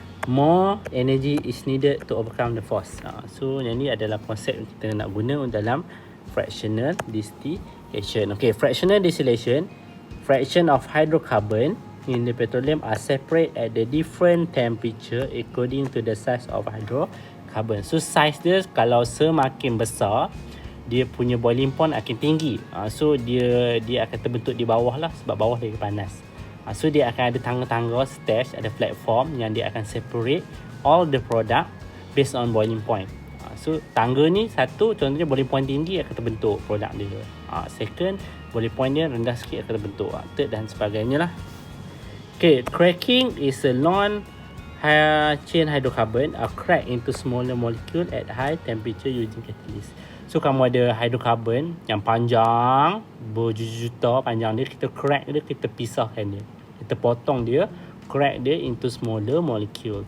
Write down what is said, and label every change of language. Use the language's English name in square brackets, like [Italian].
[English] More energy is needed to overcome the force. [Malay] So yang ni adalah konsep yang kita nak guna dalam fractional distillation. [English] Okay, fractional distillation, fraction of hydrocarbon in the petroleum are separate at the different temperature according to the size of hydrocarbon. [Malay] So size dia kalau semakin besar, dia punya boiling point akan tinggi. So dia akan terbentuk di bawah lah, sebab bawah lagi panas. So dia akan ada tangga-tangga stage, ada platform yang dia akan separate [English] all the product based on boiling point. [Malay] So tangga ni satu, contohnya boiling point tinggi akan terbentuk produk dia. Second, boiling point dia rendah sikit akan terbentuk. Third dan sebagainya lah. [English] Okay, cracking is a long chain hydrocarbon are cracked into smaller molecule at high temperature using catalyst. [Malay] So kamu ada hydrocarbon yang panjang, berjuta-juta panjang dia, kita crack dia, kita pisahkan dia, kita potong dia, crack dia [English] into smaller molecule.